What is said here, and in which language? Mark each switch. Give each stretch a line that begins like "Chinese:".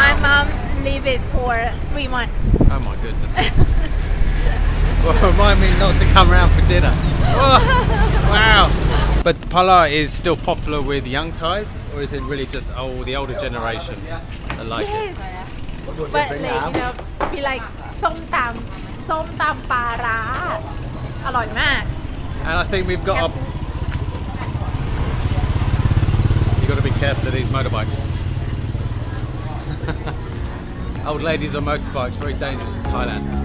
English: My mom leave it for 3 months. Oh my goodness. Well, remind me not to come around for dinner. Oh, wow. But Pla Ra is still popular with young Thais, or is it really just the older generation that like Yes. it? But like be like
Thai: ส้มตำปลาร้าอร่อยมาก
English: And I think we've got you got to be careful of these motorbikes. Old ladies on motorbikes, very dangerous in Thailand.